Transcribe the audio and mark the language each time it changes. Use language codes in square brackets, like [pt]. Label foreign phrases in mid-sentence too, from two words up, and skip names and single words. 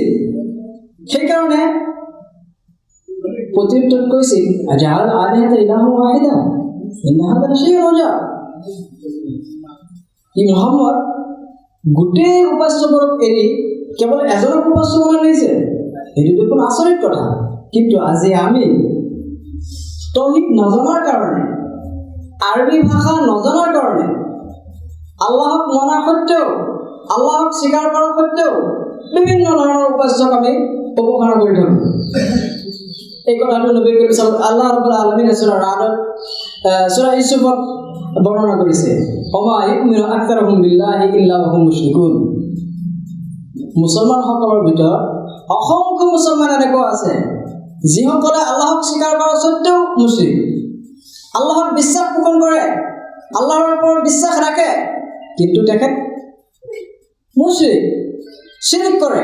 [as] সেইকাৰণে প্ৰত্যুত্তৰত কৈছিল [ar] أجعل الآلهة إلها واحدا إن هذا لشيء عجاب. [as] ই মুহাম্মদ গোটেই উপাস্যবোৰক এৰি কেৱল এজনক উপাস্য বনাই লৈছে। এইটো দেখোন আচৰিত কথা। কিন্তু আজি আমি তৌহিদ নজনাৰ কাৰণে, আৰবী ভাষা নজনাৰ কাৰণে, আল্লাহক মনা সত্ত্বেও, আল্লাহক স্বীকাৰ কৰা সত্ত্বেও বিভিন্ন ধৰণৰ উপাস্যক আমি উপাসনা কৰি থাকোঁ। এই কথাটো নবী কৰীম আল্লাহ ৰাব্বুল আলামিনে সূৰা ৰা'দত, সূৰা ইউছুফত বৰ্ণনা কৰিছে, [ar] وما يؤمن أكثرهم بالله إلا وهم مشركون. [as] মুছলমানসকলৰ ভিতৰত অসংখ্য মুছলমান এনেকুৱা আছে যিসকলে আল্লাহক স্বীকাৰ কৰা সত্ত্বেও মুছৰিক, আল্লাহক বিশ্বাস পোষণ কৰে, আল্লাহৰ ওপৰত বিশ্বাস ৰাখে, কিন্তু তেখেত মুছৰিক, শিৰক কৰে।